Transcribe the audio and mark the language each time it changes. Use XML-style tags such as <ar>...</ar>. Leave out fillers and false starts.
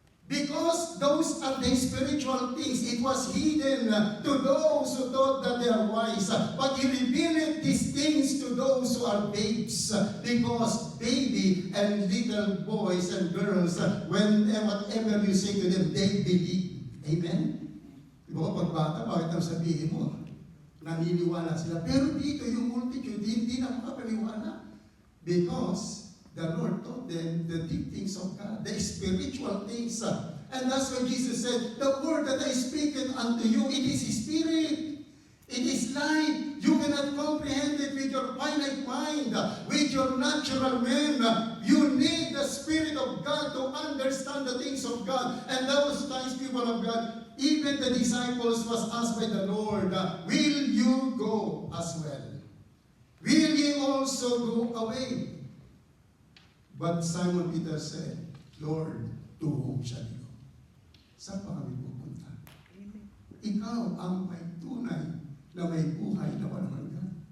<en>Because those are the spiritual things. It was hidden to those who thought that they are wise. But He revealed these things to those who are babes. Because baby and little boys and girls, whatever you say to them, they believe. Amen?</en> <tl>Diba pag bata, bakit ang sabihin mo? Naniniwala sila. Pero dito yung multitude, hindi na makapaniwala.</tl> <en>Because the Lord taught them the deep things of God, the spiritual things. And that's why Jesus said, "The word that I speak unto you, it is spirit. It is life. You cannot comprehend it with your finite mind, with your natural man. You need the Spirit of God to understand the things of God." And those times, people of God, even the disciples was asked by the Lord, "Will you go as well? Will ye also go away?" But Simon Peter said, "Lord, to whom shall we go?"</en> <tl>Saan pa kami pupunta? Ikaw ang may tunay na may buhay na walang hanggan.</tl>